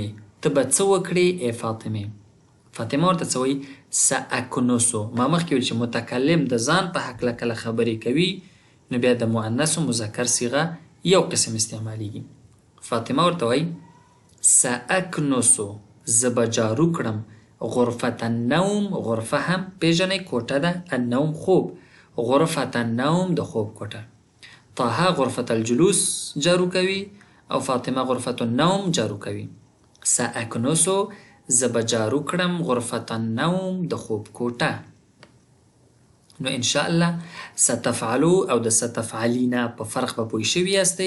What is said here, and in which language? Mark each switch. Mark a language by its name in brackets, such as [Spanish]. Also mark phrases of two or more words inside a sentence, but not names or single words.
[Pashto] ته به څه وکړې ای فاطمې. فاطمه ورته څه وایي؟ [Arabic] ساکنسو. [Pashto] ما مخکې ویل چې متکلم د ځان په هکله کله خبرې کوي نو بیا د مؤنث و مذکر صیغه یو قسم استعمالیږي. فاطمه ورته وایي ساکنسو زه به جارو کړم [Arabic] غرفة النوم. [Pashto] غرفه هم پیژنئ کوټه ده، النوم خوب. [Arabic] غرفة النوم [Pashto] د خوب کوټه. طه [Arabic] غرفة الجلوس [Pashto] جارو کوي او فاطمه [Arabic] غرفة النوم [Pashto] جارو کوي. ساکنسو زه به جارو کړم [Arabic] غرفة النوم [Pashto] د خوب کوټه. نو انشاءالله ستفعلو او د ستفعلینا په فرق به پوه شوي یاستئ.